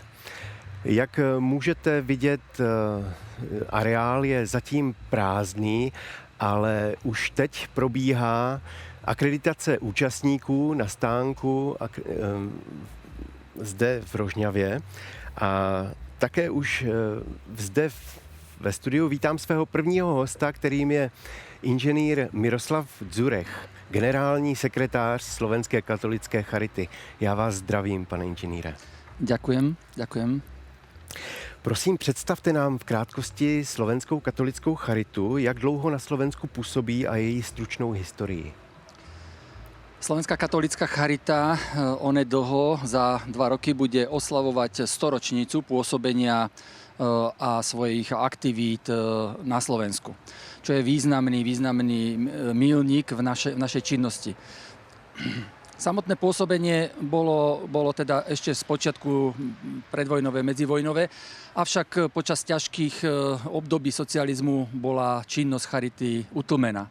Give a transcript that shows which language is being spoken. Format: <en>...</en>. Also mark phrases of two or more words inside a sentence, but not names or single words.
<cs>Jak můžete vidět, areál je zatím prázdný, ale už teď probíhá akreditace účastníků na stánku zde v Rožňavě a také už zde ve studiu vítám svého prvního hosta, kterým je inženýr Miroslav Dzurech, generální sekretář Slovenské katolické charity. Já vás zdravím, pane inženýre.</cs> <sk>Ďakujem.</sk> <cs>Prosím, představte nám v krátkosti Slovenskou katolickou charitu, jak dlouho na Slovensku působí a její stručnou historii.</cs> <sk>Slovenská katolická charita onedlho za 2 roky bude oslavovať 100-ročnicu pôsobenia a svojich aktivít na Slovensku, čo je významný míľnik v našej činnosti. Samotné pôsobenie bolo teda ešte z počiatku predvojnové, medzivojnové, avšak počas ťažkých období socializmu bola činnosť charity utlmená.</sk>